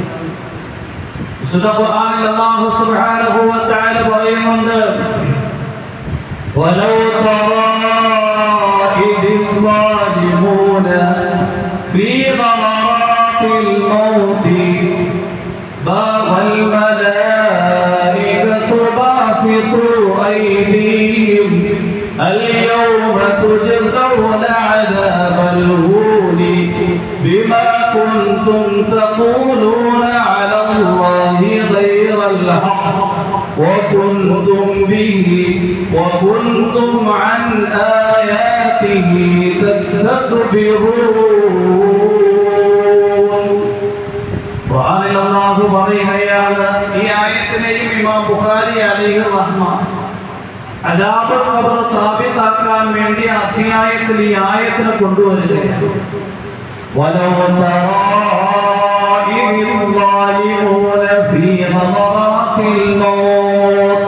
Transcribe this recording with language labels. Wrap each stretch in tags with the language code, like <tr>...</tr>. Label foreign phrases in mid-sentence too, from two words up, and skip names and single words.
<ml>വിശുദ്ധ ഖുർആനിൽ</ml> <ar>الله سبحانه وتعالى</ar> <ml>പറയുന്നുണ്ട്, വലൗ</ml> <ar>ترى إذ الظالمون في غمرات الموت والملائكة باسطو أيديهم اليوم تجزون عذاب الهون بما كنتم تقولون على الله غير الحق وكنتم عن آياته تستكبرون.</ar> <ml>ഖുർആനിൽ അല്ലാഹു പറയുകയാണ്, ഈ ആയത്തിനെയും ഇമാം ബുഖാരി</ml> <ar>عليه رحمة عذاب القبر</ar> <ml>സാബിതാക്കാൻ വേണ്ടി അധ്യായത്തിൽ ഈ ആയത്തിനെ കൊണ്ടുവരികയാണ്.</ml> <ar>ولو ترى إذ الظالمون في غمرات الموت.</ar>